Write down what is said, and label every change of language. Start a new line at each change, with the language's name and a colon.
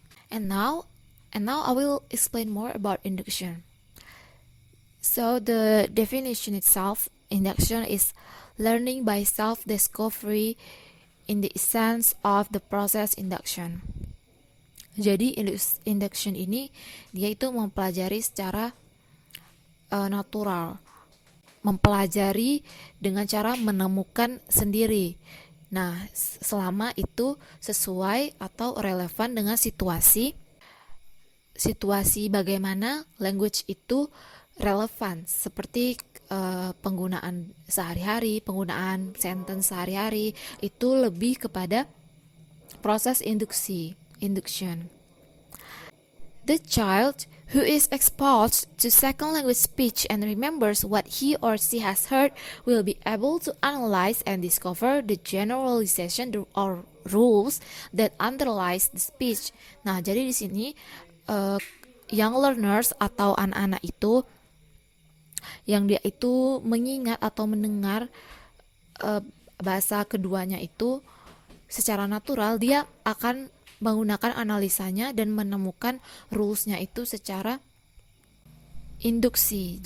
English: And now I will explain more about induction. So the definition itself, induction is learning by self-discovery in the essence of the process induction.
Indonesian: Jadi induction ini dia itu mempelajari secara natural, mempelajari dengan cara menemukan sendiri. Nah, selama itu sesuai atau relevan dengan situasi bagaimana language itu relevan, seperti penggunaan sehari-hari, penggunaan sentence sehari-hari, itu lebih kepada proses induction.
English: The child who is exposed to second language speech and remembers what he or she has heard will be able to analyze and discover the generalization or rules that underlies the speech.
Indonesian: Nah, jadi di sini young learners atau anak-anak itu yang dia itu mengingat atau mendengar bahasa keduanya itu secara natural, dia akan menggunakan analisanya dan menemukan rules-nya itu secara induksi.